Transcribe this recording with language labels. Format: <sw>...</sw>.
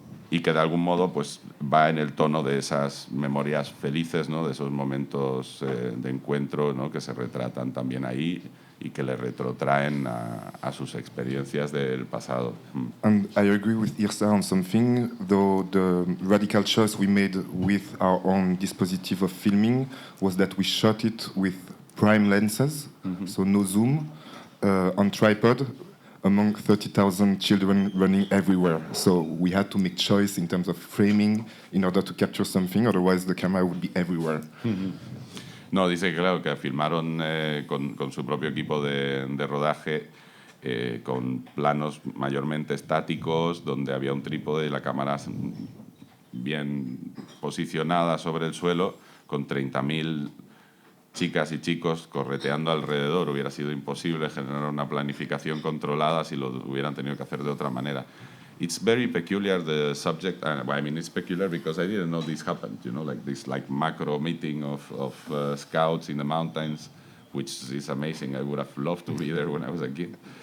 <es>Y que de algún modo pues, va en el tono de esas memorias felices, ¿no? De esos momentos de encuentro, ¿no? Que se retratan también ahí y que le retrotraen a sus experiencias del pasado.</es> <en>And I agree with Irsa on something, though the radical choice we made with our own dispositive of filming was that we shot it with prime lenses, so no zoom, on tripod, among 30,000 children running everywhere. So we had to make choice in terms of framing in order to capture something, otherwise the camera would be everywhere.</en> <es>No, dice que claro, que filmaron con su propio equipo de rodaje, con planos mayormente estáticos, donde había un trípode y la cámara bien posicionada sobre el suelo, con 30.000 chicas y chicos correteando alrededor. Hubiera sido imposible generar una planificación controlada si lo hubieran tenido que hacer de otra manera.</es> <en>it's very peculiar, the subject. I mean, it's peculiar because I didn't know this happened. You know, like this like macro meeting of scouts in the mountains, which is amazing. I would have loved to be there when I was a kid.</en>